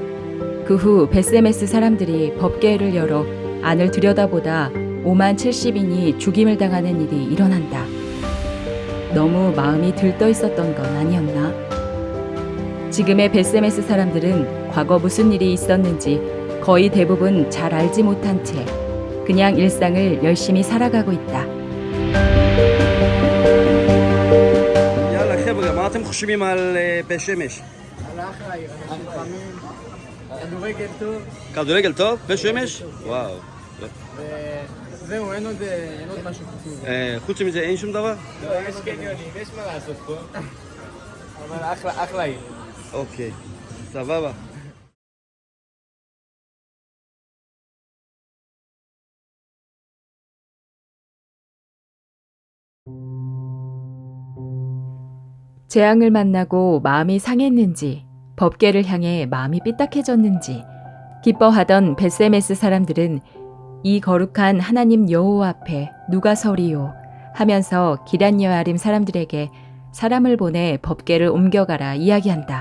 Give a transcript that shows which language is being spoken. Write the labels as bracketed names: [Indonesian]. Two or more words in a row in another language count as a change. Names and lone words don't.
[Korean] 그 후 벳세메스 사람들이 법궤를 열어 안을 들여다보다 5만 70인이 죽임을 당하는 일이 일어난다. 너무 마음이 들떠 있었던 건 아니었나? 지금의 벳세메스 사람들은 과거 무슨 일이 있었는지 거의 대부분 잘 알지 못한 채 그냥 일상을 열심히 살아가고 있다. [Hebrew] יאללה חבר'ה, מה אתם חושבים על בית שמש? כדורגל טוב, כדורגל טוב? בית שמש? וואו. וזהו, אין עוד משהו חשוב. חוץ מזה אין שום דבר? לא, יש קניונים, יש מה לעשות פה. אבל אחלה עיר. אוקיי, סבבה. [Korean] 재앙을 만나고 마음이 상했는지 법궤를 향해 마음이 삐딱해졌는지 기뻐하던 벳세메스 사람들은 이 거룩한 하나님 여호와 앞에 누가 서리요 하면서 기럇 여아림 사람들에게 사람을 보내 법궤를 옮겨가라 이야기한다.